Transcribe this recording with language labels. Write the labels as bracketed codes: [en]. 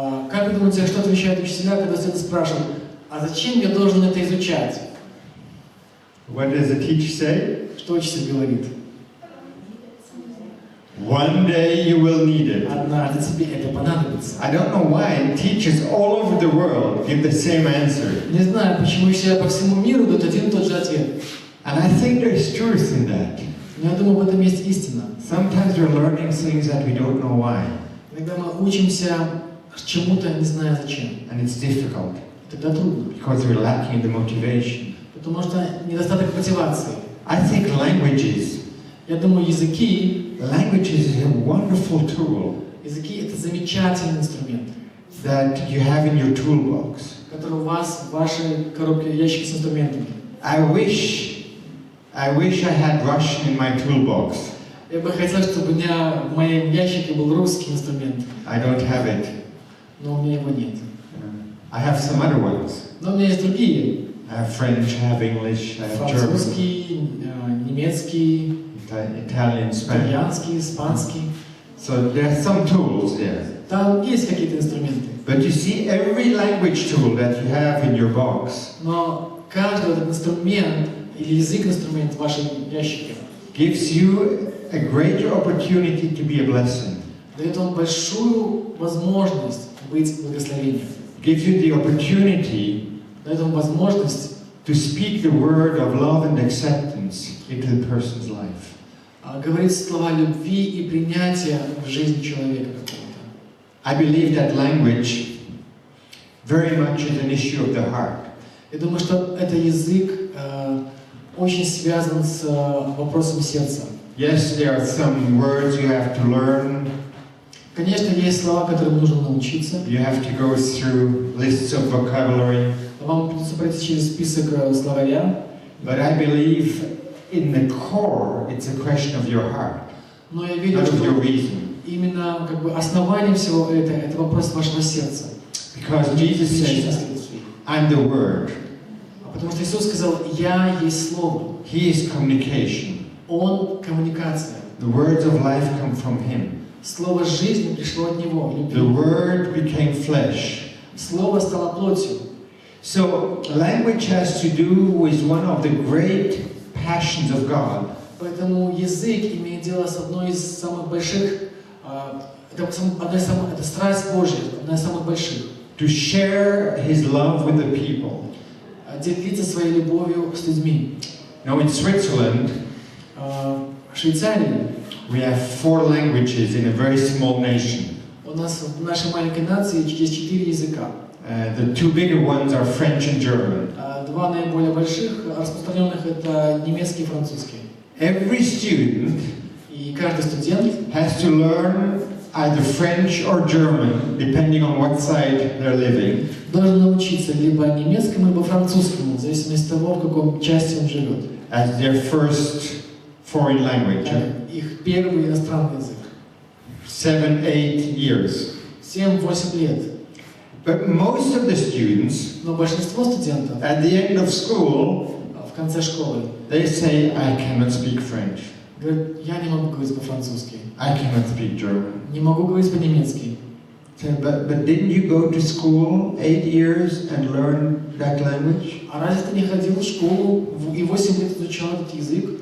[ru] Как вы думаете, что отвечают учителя, когда студент спрашивает, а зачем я должен это изучать? [en] What does the teacher say? [ru] Что учитель говорит? [en] One day you will need it. [ru] Однажды тебе это понадобится. [en] I don't know why teachers all over the world give the same answer. [ru] Не знаю, почему учителя по всему миру дают один и тот же ответ. [en] And I think there's truth in that. [ru] Но я думаю, в этом есть истина. [en] Sometimes we're learning things that we don't know why. [ru] Иногда мы учимся чему-то, не зная зачем. [en] And it's difficult [ru] И тогда трудно. [en] because we're lacking the motivation. [ru] Потому что недостаток мотивации. [en] I think languages [ru] Я думаю, языки [en] is a wonderful tool [ru] Языки — это замечательный инструмент, [en] that you have in your toolbox. [ru] который у вас в вашей коробке ящике с инструментами. [en] I wish I had Russian in my toolbox. [ru] Я бы хотел, чтобы у меня в моем ящике был русский инструмент, [en] I don't have it. [ru] но у меня его нет. [en] I have some other ones. [ru] Но у меня есть другие. [en] I have French, I have English, I have German, [ru] Французский, немецкий, [en] Italian, Spanish. [ru] итальянский, испанский. [en] So there are some tools there. [ru] Там есть какие-то инструменты. [en] But you see, every language tool that you have in your box [ru] Но каждый этот инструмент или язык-инструмент в вашем ящике [en] gives you a greater opportunity to be a blessing. [ru] дает вам большую возможность быть благословением. [en] Gives you the opportunity [ru] Дает вам возможность [en] to speak the word of love and acceptance into the person's life. [ru] говорить слова любви и принятия в жизнь человека какого-то. [en] I believe that language very much is an issue of the heart. [ru] Я думаю, что этот язык очень связан с вопросом сердца. [en] Yes, there are some words you have to learn. [ru] Конечно, есть слова, которым нужно научиться. [en] You have to go through lists of vocabulary. [ru] Вам придется пройти через список словаря. [en] But I believe in the core, it's a question of your heart, [ru] Но я верю, [en] not of your [ru] что [en] reason. [ru] именно основанием всего это вопрос вашего сердца. [en] Because Jesus says, I'm the Word. [ru] Потому что Иисус сказал, «Я есть Слово». [en] He is communication. [ru] Он коммуникация. [en] The words of life come from Him. [ru] Слово жизни пришло от Него. [en] The Word became flesh. [ru] Слово стало плотью. [en] So language has to do with one of the great passions of God. [ru] Поэтому язык имеет дело с одной из самых больших, это страсть Божья, одна из самых больших. [en] To share His love with the people. [ru] Делиться своей любовью с людьми. [en] Now in Switzerland, [ru] В Швейцарии [en] we have 4 languages in a very small nation. [ru] у нас в нашей маленькой нации есть 4 языка. [en] The 2 bigger ones are French and German. [ru] Два наиболее больших распространенных это немецкий и французский. [en] Every student [ru] И каждый студент [en] has to learn either French or German, depending on what side they're living. [ru] Должен научиться либо немецкому, либо французскому, в зависимости от того, в каком части он живет. [en] As their first foreign language. [ru] Их первый иностранный язык. [en] 7-8 years. [ru] 7-8 лет. [en] But most of the students, [ru] Но большинство студентов [en] at the end of school, [ru] в конце школы [en] they say, I cannot speak French. [ru] говорят, я не могу говорить по-французски, [en] I cannot speak German. [ru] не могу говорить по-немецки. [en] So, but didn't you go to school 8 years and learn that language? [ru] А разве ты не ходил в школу и 8 лет изучал этот язык?